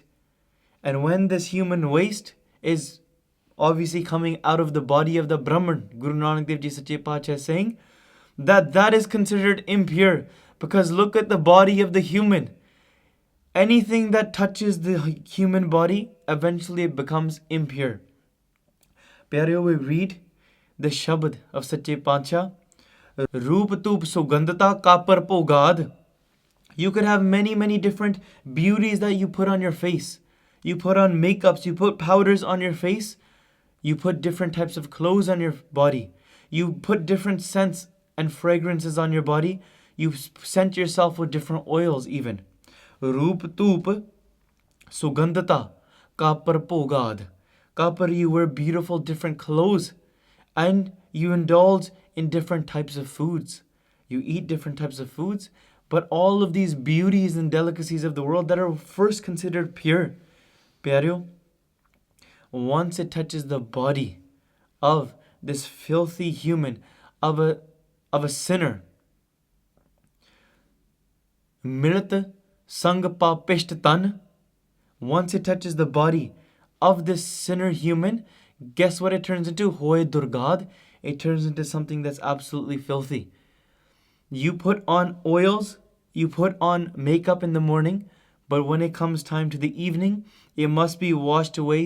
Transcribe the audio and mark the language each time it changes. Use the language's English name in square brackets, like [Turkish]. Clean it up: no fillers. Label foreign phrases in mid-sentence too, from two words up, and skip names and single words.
[English] And when this human waste is obviously coming out of the body of the Brahman, Guru Nanak Dev Ji Sache Pacha is saying that is considered impure, because look at the body of the human. Anything that touches the human body, eventually it becomes impure. Pyareo, we read the shabad of Sache Pacha. [Punjabi] ਰੂਪ ਤੁਪ ਸੁਗੰਧਤਾ ਕਪੜ ਪੋਗਦ. [English] You could have many different beauties that you put on your face. You put on makeups, you put powders on your face, you put different types of clothes on your body, you put different scents and fragrances on your body, you scent yourself with different oils even. [Punjabi] ਰੂਪ ਤੁਪ ਸੁਗੰਧਤਾ ਕਪੜ ਪੋਗਦ. [English] Kapar, you wear beautiful different clothes, and you indulge in different types of foods. You eat different types of foods, But all of these beauties and delicacies of the world that are first considered pure, pyareo, once it touches the body of this filthy human, of a sinner, [Punjabi] ਮਿਰਤ ਸੰਗ ਪਾਪਿਸ਼ਟਾ ਤਨ, [English] once it touches the body of this sinner human, guess what it turns into? [Punjabi] ਹੋਇ ਦੁਰਗਦ. [English] It turns into something that's absolutely filthy. You put on oils, you put on makeup in the morning, but when it comes time to the evening, it must be washed away.